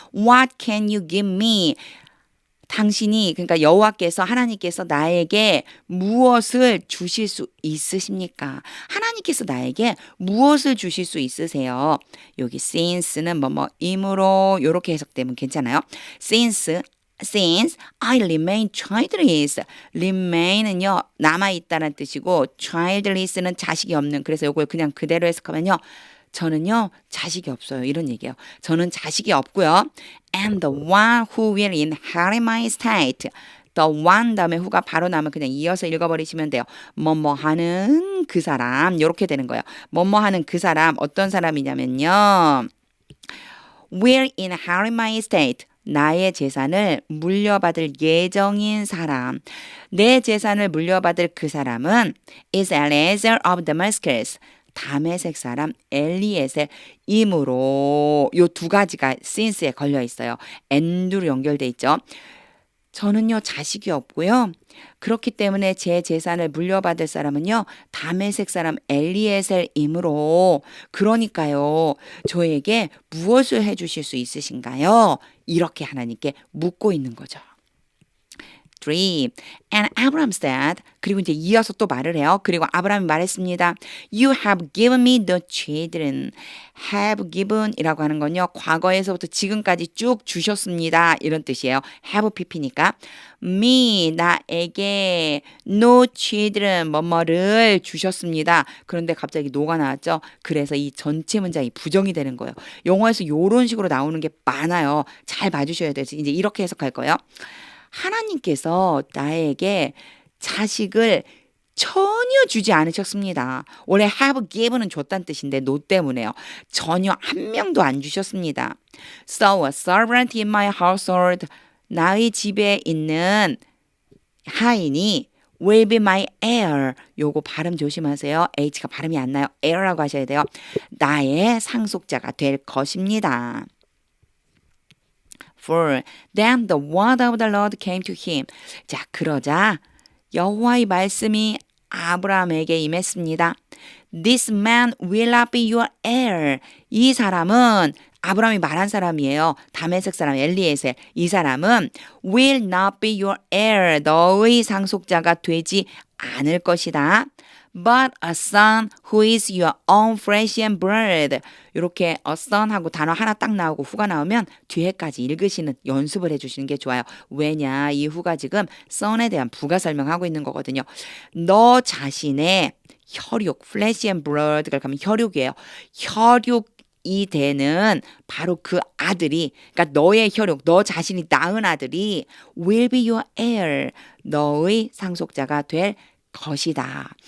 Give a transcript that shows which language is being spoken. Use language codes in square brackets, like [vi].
[en] What can you give me? [ko] 당신이 그러니까 여호와께서 하나님께서 나에게 무엇을 주실 수 있으십니까? 하나님께서 나에게 무엇을 주실 수 있으세요? 여기 since는 뭐뭐이므로 요렇게 해석되면 괜찮아요. [en] Since I remain childless. [ko] remain은요 남아있다는 뜻이고 childless는 자식이 없는. 그래서 이걸 그냥 그대로 해석하면요 저는요 자식이 없어요 이런 얘기예요. 저는 자식이 없고요. [en] And the one who will inherit my estate. [ko] The one 다음에 who가 바로 나면 그냥 이어서 읽어버리시면 돼요. 뭐뭐 하는 그 사람 이렇게 되는 거예요. 뭐뭐 하는 그 사람 어떤 사람이냐면요. [en] will inherit my estate. [ko] 나의 재산을 물려받을 예정인 사람. 내 재산을 물려받을 그 사람은 [en] is Eliezer of Damascus. [ko] 다메섹 사람 엘리에셀이므로 요 두 가지가 since에 걸려 있어요. and로 연결돼 있죠. 저는요 자식이 없고요. 그렇기 때문에 제 재산을 물려받을 사람은요 다메섹 사람 엘리에셀이므로 그러니까요 저에게 무엇을 해주실 수 있으신가요? 이렇게 하나님께 묻고 있는 거죠. 3. [en] And Abraham said [ko] 그리고 이제 이어서 또 말을 해요. 그리고 아브라함이 말했습니다. [en] You have given me the children. [ko] have given 이라고 하는 건요. 과거에서부터 지금까지 쭉 주셨습니다. 이런 뜻이에요. have pp니까 me 나에게 no children 뭐뭐를 주셨습니다. 그런데 갑자기 no가 나왔죠. 그래서 이 전체 문장이 부정이 되는 거예요. 영어에서 이런 식으로 나오는 게 많아요. 잘 봐주셔야 돼요. 이제 이렇게 해석할 거예요. 하나님께서 나에게 자식을 전혀 주지 않으셨습니다. 원래 have given은 줬다는 뜻인데 no 때문에요. 전혀 한 명도 안 주셨습니다. [en] So a servant in my household [ko] 나의 집에 있는 하인이 [en] will be my heir. [ko] 요거 발음 조심하세요. H가 발음이 안 나요. heir라고 하셔야 돼요. 나의 상속자가 될 것입니다. 4. [en] Then the word of the Lord came to him. [ko] 자, 그러자 여호와의 말씀이 아브라함에게 임했습니다. [en] This man will not be your heir. [ko] 이 사람은 아브라함이 말한 사람이에요. 다메섹 사람 엘리에셀. 이 사람은 [en] will not be your heir. [ko] 너의 상속자가 되지 않을 것이다. [en] But a son who is your own flesh and blood. [ko] 이렇게 a son 하고 단어 하나 딱 나오고 후가 나오면 뒤에까지 읽으시는 연습을 해주시는 게 좋아요. 왜냐 이 후가 지금 son에 대한 부가 설명하고 있는 거거든요. 너 자신의 혈육 flesh and blood가 가면 혈육이에요. 혈육이 되는 바로 그 아들이 그러니까 너의 혈육 너 자신이 낳은 아들이 [en] will be your heir. [ko] 너의 상속자가 될 것이다.